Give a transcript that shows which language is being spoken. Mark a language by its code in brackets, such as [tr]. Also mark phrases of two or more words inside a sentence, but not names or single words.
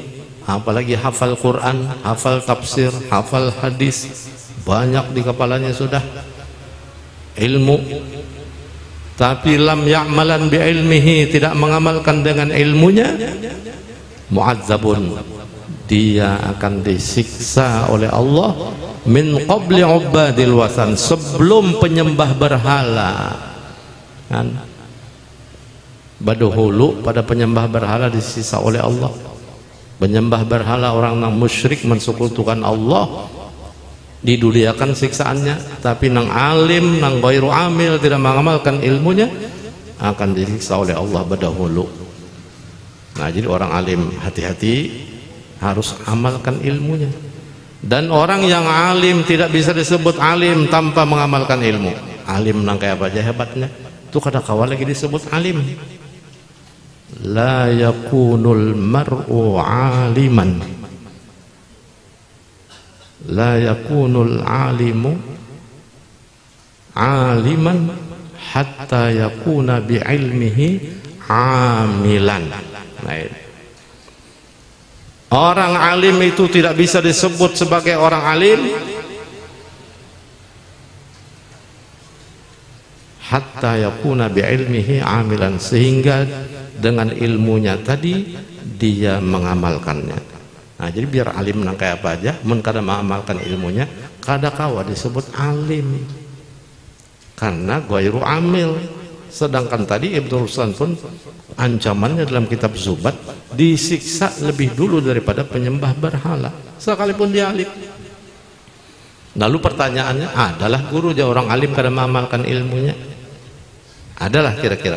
[id] apalagi hafal Quran, hafal tafsir, hafal hadis, banyak di kepalanya sudah ilmu, tapi [ar] لم يعمل بعلمه, [id] tidak mengamalkan dengan ilmunya, mu'adzabun, dia akan disiksa oleh Allah [ar] من قبل عباد الوثن, [id] sebelum penyembah berhala. [bjn] Kan badahulu pada penyembah berhala disisa oleh Allah. [id] Penyembah berhala, orang yang musyrik mensekutukan Allah, diduliakan siksaannya. [bjn] Tapi nang alim, nang [ar] غير عامل, [bjn] tidak mengamalkan ilmunya, akan disiksa oleh Allah badahulu. [id] Nah, jadi orang alim hati-hati, harus amalkan ilmunya. Dan orang yang alim tidak bisa disebut alim tanpa mengamalkan ilmu. [bjn] Alim nang kayak apa aja hebatnya, itu kada kawal lagi disebut alim. [ar] لا يكون المرء عالما لا يكون العالم عالما حتى يكون بعلمه عاملا. [id] Nah, orang alim itu tidak bisa disebut sebagai orang alim [ar] حتى يكون بعلمه عاملا, [id] sehingga dengan ilmunya tadi dia mengamalkannya. [bjn] Nah, jadi biar alim nang kayak apa aja, mun kada mengamalkan ilmunya, kada kawa disebut alim, karena [ar] غير عامل. [id] Sedangkan tadi Ibnu Ruslan pun ancamannya dalam kitab Zubat, disiksa lebih dulu daripada penyembah berhala, sekalipun dia alim. [bjn] Lalu pertanyaannya adalah, guru dia orang alim kada mengamalkan ilmunya? [id] Adalah kira-kira?